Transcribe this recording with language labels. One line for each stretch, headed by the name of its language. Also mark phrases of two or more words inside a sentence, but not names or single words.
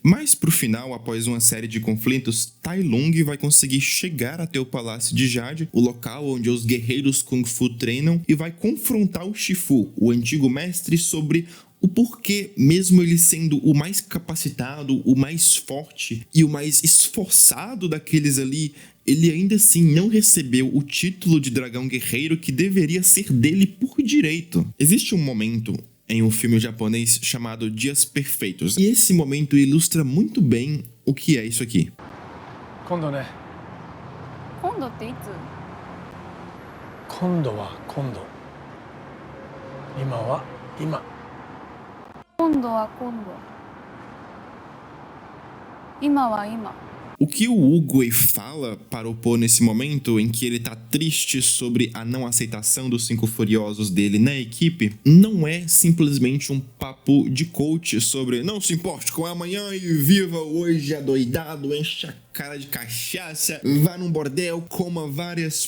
Portuguese: Mas pro final, após uma série de conflitos, Tai Lung vai conseguir chegar até o Palácio de Jade, o local onde os guerreiros Kung Fu treinam, e vai confrontar o Shifu, o antigo mestre, sobre o porquê, mesmo ele sendo o mais capacitado, o mais forte e o mais esforçado daqueles ali, ele ainda assim não recebeu o título de dragão guerreiro que deveria ser dele por direito. Existe um momento em um filme japonês chamado Dias Perfeitos, e esse momento ilustra muito bem o que é isso aqui. Kondo, né?
Japanese: Kondoっていつ? 今度は今度。今は今. 今度は今度。今は今.
Portuguese: O que o Oogway fala para o Po nesse momento, em que ele tá triste sobre a não aceitação dos 5 furiosos dele na equipe, não é simplesmente um papo de coach sobre não se importe com amanhã e viva hoje adoidado, enche a cara de cachaça, vá num bordel, coma várias...